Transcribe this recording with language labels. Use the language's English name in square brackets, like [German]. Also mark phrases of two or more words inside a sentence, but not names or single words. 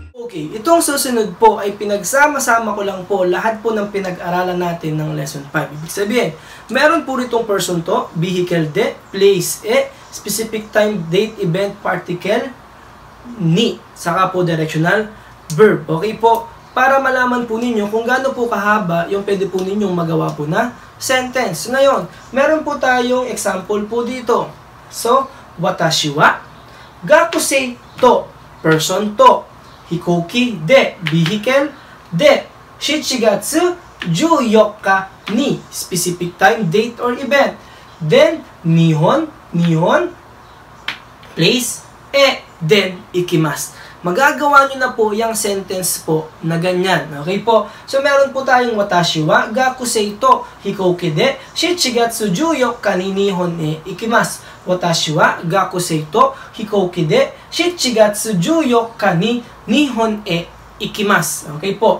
[Filipino] Okay, itong susunod po ay pinagsama-sama ko lang po lahat po ng pinag-aralan natin ng lesson 5. Ibig sabihin, meron po ritong person to, vehicle de, place e, [English] specific time, date, event, [Filipino] particle, ni, saka po directional verb. Okay po, para malaman po ninyo kung gaano po kahaba yung pwede po ninyong magawa po na sentence. Ngayon, meron po tayong example po dito. So, [Japanese] 私は学生と, person to, 飛行機で, vehicle de, 7月14日に [English] specific time, date, or event. Then, nihon, place, e, then, [Japanese] 行きます. [Filipino] Magagawa nyo na po yung sentence po na ganyan. Okay po? So, meron po tayong [Japanese] 私は学生と飛行機で7月14日に日本へ行きます。私は学生と飛行機で7月14日に日本へ行きます。Okay po?